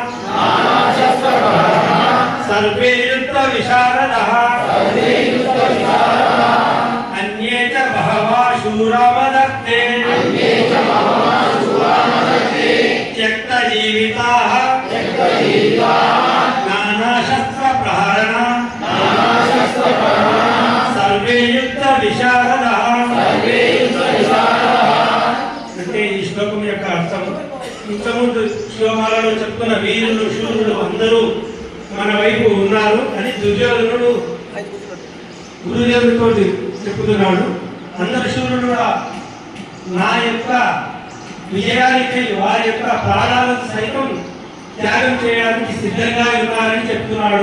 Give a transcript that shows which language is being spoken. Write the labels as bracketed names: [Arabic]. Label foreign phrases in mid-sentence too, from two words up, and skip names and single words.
[Sanskrit] सर्वे युद्धविशारदः अन्ये च बहवः शूरा मदत्ते त्यक्तजीविताः नानाशस्त्रप्रहरणा सर्वे युद्धविशारदः [Telugu] అంటే ఈ శ్లోకం యొక్క అర్థం ఇంతకుముందు శ్లోకాలలో చెప్తున్న వీరులు శూరులు అందరూ మన వైపు ఉన్నారు అని దుర్యోధనుడు గురుదేవుడితో చెప్పుతున్నాడు. అందరు శూరులు కూడా నా యొక్క విజయానికి వారి యొక్క ప్రాణాలను సైతం త్యాగం చేయడానికి సిద్ధంగా ఉన్నారని చెప్తున్నాడు.